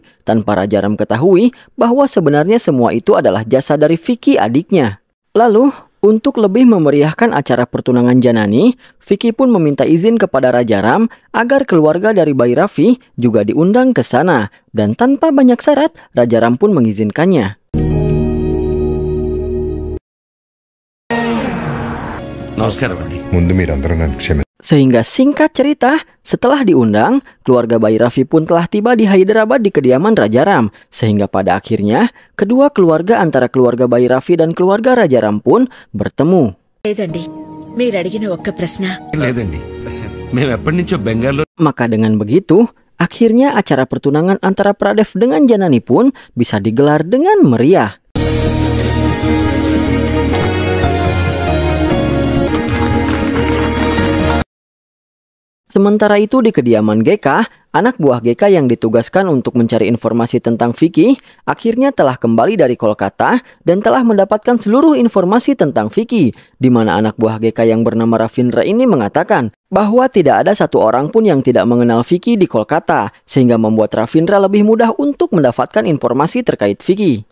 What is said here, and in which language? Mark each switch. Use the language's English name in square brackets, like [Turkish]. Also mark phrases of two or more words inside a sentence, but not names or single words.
[Indonesian] Tanpa Raja Ram ketahui bahwa sebenarnya semua itu adalah jasa dari Vicky adiknya. Lalu, untuk lebih memeriahkan acara pertunangan Janani, Vicky pun meminta izin kepada Raja Ram agar keluarga dari bayi Raffi juga diundang ke sana. Dan tanpa banyak syarat, Raja Ram pun mengizinkannya. [Telugu] నమస్కారం అండి. ముందు మీరందరూ నన్ను క్షమించండి. [Indonesian] Sehingga singkat cerita, setelah diundang, keluarga bayi Raffi pun telah tiba di Hyderabad di kediaman Raja Ram. Sehingga pada akhirnya, kedua keluarga antara keluarga bayi Raffi dan keluarga Raja Ram pun bertemu. [Telugu] లేదండి మీరు అడిగిన ఒక్క ప్రశ్న లేదండి, మేము ఎప్పటి నుంచో బెంగాల్లో. [Indonesian] Maka dengan begitu, akhirnya acara pertunangan antara Pradev dengan Janani pun bisa digelar dengan meriah. Sementara itu di kediaman GK, anak buah GK yang ditugaskan untuk mencari informasi tentang Vicky, akhirnya telah kembali dari Kolkata dan telah mendapatkan seluruh informasi tentang Vicky, di mana anak buah GK yang bernama Ravindra ini mengatakan bahwa tidak ada satu orang pun yang tidak mengenal Vicky di Kolkata, sehingga membuat Ravindra lebih mudah untuk mendapatkan informasi terkait Vicky.